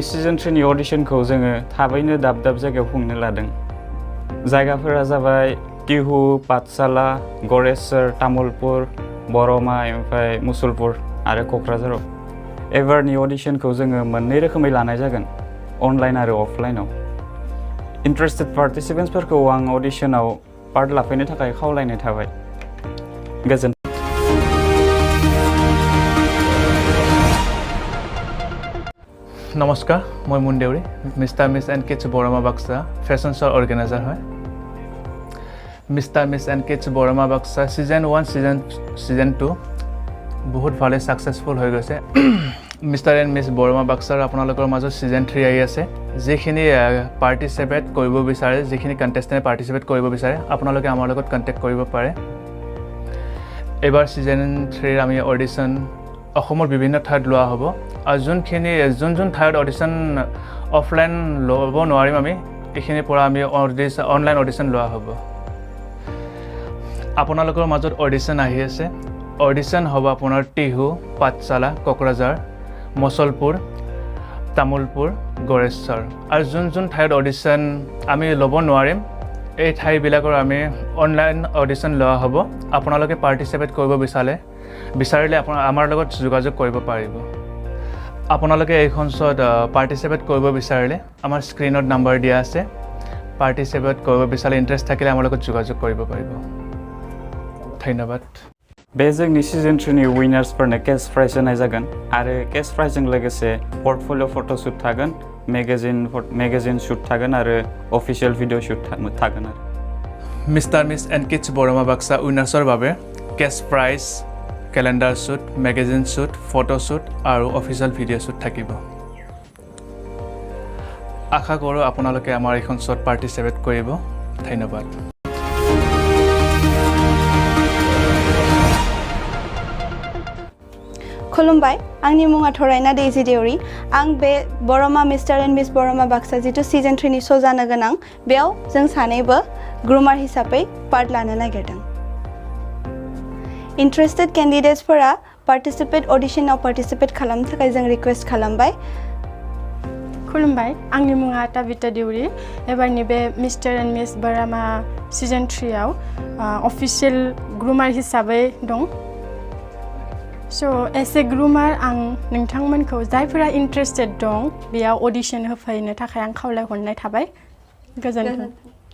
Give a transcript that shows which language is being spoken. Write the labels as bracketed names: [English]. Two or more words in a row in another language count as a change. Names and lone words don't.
[Bodo] सिजन 3 नि अडिशनखौ जोङो थाबैनो दाब दाब जायगायाव खुंनो लादों जायगाफोरा जाबाय टिहु पाठशाला गरेश्वर तामुलपुर बरमा ओमफ्राय मुसलपुर आरो क'क्राझाराव एबारनि अडिशनखौ जोङो मोननै रोखोमै लानाय जागोन अनलाइन आरो अफलाइनाव इन्टारेस्टेड पार्टिसिपेन्ट्सफोरखौ आं अडिशनाव पार्ट लाफैनो थाखाय खावलायनाय थाबाय गोजोन [Hindi] नमस्कार मैं मुनदेउरि मिस्टार मिस एंड किड्स बरमा बाक्सा [English] fashion show organiser [Hindi] है मिस्टार मिस एंड किड्स बरमा बाक्सा [Assamese] সীজন 1 সীজন 2 বহুত ভালে ছাকচেছফুল হো গয়ে মিষ্টাৰ এণ্ড মিছ বৰমা বাক্সাৰ আপোনালোকৰ মাজত সীজন 3 আহি আছে যিখিনি পাৰ্টিচিপেট কৰিব বিচাৰে যিখিনি কণ্টেষ্টেণ্ট পাৰ্টিচিপেট কৰিব বিচাৰে আপোনালোকে আমাৰ লগত কণ্টেক্ট কৰিব পাৰে এইবাৰ সীজন 3 আমি অডিচন অসমৰ বিভিন্ন ঠাইত লোৱা হ'ব আৰু যোন ঠাইত অডিচন অফলাইন ল'ব নোৱাৰিম আমি এইখিনি পৰা আমি অনলাইন অডিচন লোৱা হ'ব আপোনালোকৰ মাজত অডিচন আহি আছে অডিচন হ'ব আপোনাৰ টিহু পাঠশালা ক'ক্ৰাঝাৰ মুছলপুৰ তামুলপুৰ গড়েশ্বৰ আৰু যোন ঠাইত অডিচন আমি ল'ব নোৱাৰিম এই ঠাইবিলাকৰ আমি অনলাइन ऑडिशन লোৱা হ'ব আপোনালোকে পাৰ্টিসিপেট কৰিব বিচাৰিলে আমাৰ লগত যোগাযোগ কৰিব পাৰিব আপোনালোকে এইখন শোত পাৰ্টিসিপেট কৰিব বিচাৰিলে আমাৰ স্ক্ৰিনত নম্বৰ দিয়া আছে পাৰ্টিসিপেট কৰিব বিচাৰিলে ইন্টাৰেষ্ট থাকিলে আমাৰ লগত যোগাযোগ কৰিব পাৰিব ধন্যবাদ [Bodo] बे जोंनि सिजन 3 नि विनार्सफोरनो [English] cash prize [Bodo] होनाय जागोन आरो [English] cash prizeজোঁ [Bodo] लोगोसे [English] portfolio photoshoot [Bodo] थागोन [English] magazine shoot [Bodo] थागोन आरो [English] official video shoot [Bodo] थागोन आरो [Assamese] মিষ্টাৰ মিছ এণ্ড কিডছ বৰমা বাক্সা ৱিনাৰ্ছৰ বাবে কেশ্ব প্ৰাইজ কেলেণ্ডাৰ শ্বুট মেগাজিন শ্বুট ফটোশ্বুট আৰু অফিচিয়েল ভিডিঅ' শ্বুট থাকিব আশা কৰোঁ আপোনালোকে আমাৰ এইখন শোত পাৰ্টিসিপেট কৰিব ধন্যবাদ [Bodo] खुलुमबाय आंनि मुङा थरायना दैजि देउरि आं बे बरमा मिस्टार एन्ड मिस बरमा बाक्सा जितु सीजन 3 नि शो जानो गोनां बेयाव जों सानैबो ग्रुमार हिसाबै पार्ट लानो नागिरदों इन्टारेस्टेड कैंडिडेट्सफोरा पार्टिसिपेट ऑडिशनाव पार्टिसिपेट खालामनो थाखाय जों रिक्वेस्ट खालामबाय खुलुमबाय आंनि मुङा ताबिता देउरि एबारनि बे मिस्टार एन्ड मिस बरमा सीजन 3 आव ऑफिशियल ग्रुमार हिसाबै दं [English] So as a groomer [Bodo] आं नोंथांमोनखौ जायफोरा इन्टारेस्टेड दं बेयाव ऑडिशन होफैनो थाखाय आं खावलायहरनाय थाबाय गोजोन्थों